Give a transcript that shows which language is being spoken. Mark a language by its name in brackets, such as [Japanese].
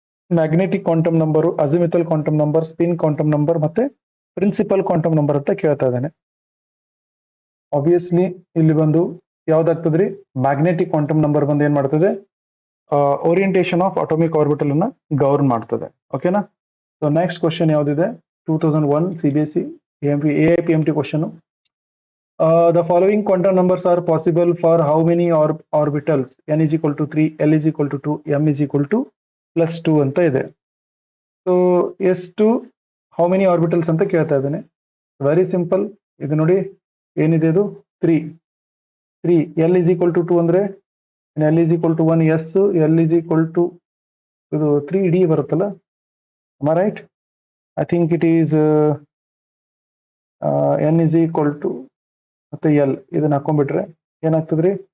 [Kannada] Magnetic quantum number, ಅಜಿಮಿಥಲ್ quantum number, spin quantum number ಮತ್ತೆ principal quantum number ಅಂತ ಕೇಳ್ತಾ ಇದ್ದೇನೆ. ಆಬ್ವಿಯಸ್ಲಿ ಇಲ್ಲಿ ಬಂದು ಯಾವ್ದಾಗ್ತದ್ರಿ? ಮ್ಯಾಗ್ನೆಟಿಕ್ ಕ್ವಾಂಟಮ್ ನಂಬರ್ ಬಂದು ಏನ್ ಮಾಡ್ತದೆ? ಓರಿಯಂಟೇಶನ್ ಆಫ್ ಅಟಾಮಿಕ್ ಆರ್ಬಿಟಲ್ ಅನ್ನ ಗವರ್ನ್ ಮಾಡ್ತದೆ. ಓಕೆನಾ. So next question ಯಾವ್ದಿದೆ? [English] 2001 CBSE AIPMT question. The following quantum numbers are possible for how many orbitals? n is equal to 3, l is equal to 2, m is equal to plus 2 [Kannada] ಅಂತ ಇದೆ. So ಎಷ್ಟು, [English] how many orbitals [Kannada] ಅಂತ ಕೇಳ್ತಾ ಇದ್ದೇನೆ. Very simple. ಇದು ನೋಡಿ ಏನಿದೆ, ಇದು 3. [English] l is equal to 2 ಅಂದ್ರೆ l is equal to 1, s, l is equal to [Kannada] ಇದು 3d ಬರುತ್ತಲ್ಲ, [English] Right? I think it is n is equal to [Kannada] ಮತ್ತೆ ಎಲ್ ಇದನ್ನ ಹಾಕೊಂಡ್ಬಿಟ್ರೆ ಏನಾಗ್ತದ್ರಿ?